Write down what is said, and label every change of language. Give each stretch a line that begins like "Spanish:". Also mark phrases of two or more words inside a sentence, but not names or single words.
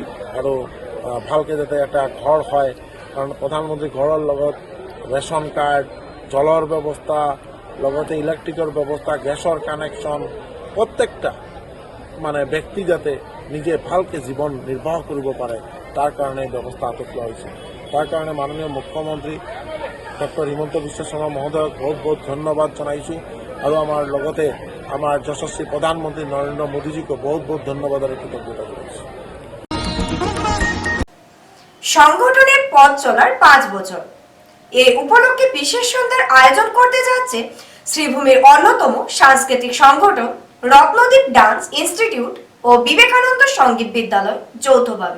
Assamese: আৰু ভালকৈ যাতে এটা ঘৰ হয়, কাৰণ প্ৰধানমন্ত্ৰী ঘৰৰ লগত ৰেচন কাৰ্ড, জলৰ ব্যৱস্থা, লগতে ইলেক্ট্ৰিকৰ ব্যৱস্থা, গেছৰ কানেকশ্যন, প্ৰত্যেকটা মানে ব্যক্তি যাতে নিজে ভালকৈ জীৱন নিৰ্বাহ কৰিব পাৰে তাৰ কাৰণে ব্যৱস্থা হাতত লোৱা হৈছে। তাৰ কাৰণে মাননীয় মুখ্যমন্ত্ৰী ডক্টৰ হিমন্ত বিশ্ব শৰ্মা মহোদয়ক বহুত বহুত ধন্যবাদ জনাইছোঁ, আৰু আমাৰ লগতে আমাৰ যশস্বী প্ৰধানমন্ত্ৰী নৰেন্দ্ৰ মোদীজীকো বহুত বহুত ধন্যবাদ আৰু কৃতজ্ঞতা জনাইছোঁ।
Bangla: সংগঠনের পথ চলার 5 বছর এ উপলক্ষে বিশেষ সন্ধ্যার আয়োজন করতে যাচ্ছে শ্রীভূমির অন্যতম সাংস্কৃতিক সংগঠন রত্নদ্বীপ ডান্স ইনস্টিটিউট ও বিবেকানন্দ সঙ্গীত বিদ্যালয় যৌথভাবে।